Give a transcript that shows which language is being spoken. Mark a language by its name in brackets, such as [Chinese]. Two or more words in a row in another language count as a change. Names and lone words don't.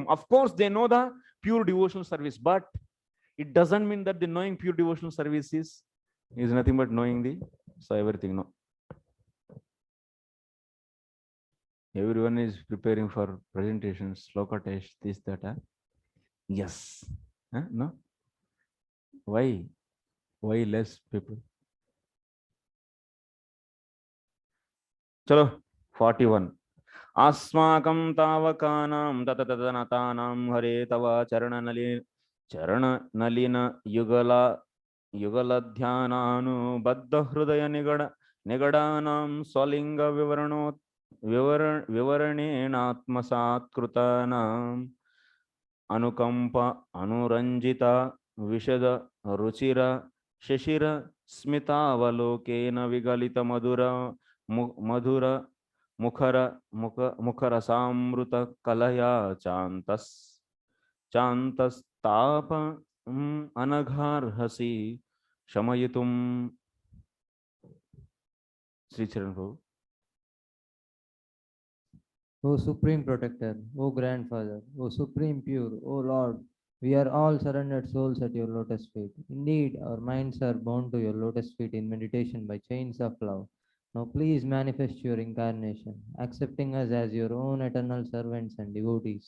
[English] Of course, they know the pure devotional service, but it doesn't mean that the knowing pure devotional service is nothing but knowing the everything. No. Everyone is preparing for presentations, sloka test, this, that. Yes. No. Why? Why less people? Chalo, 41. [Sanskrit] अस्माकं तवकानां ततततानां हरे तव चरण नलिन युगलध्याननु बद्ध हृदय निगडानां स्वलिङ्ग विवरणेनात्मसात्कृतानां अनुकम्पा अनुरञ्जित विशद रुचिर शशिर स्मितावलोकेन विगलित मधुर मुखर समृत कलया चन्तस् अनघार्हसि शमयितुम्. [English] Sri Charan Prabhu. O Supreme Protector, O Grandfather, O Supreme Pure, O Lord, we are all surrendered souls at your lotus feet. Indeed, our minds are bound to your lotus feet in meditation by chains of love. Now please manifest your incarnation, accepting us as your own eternal servants and devotees.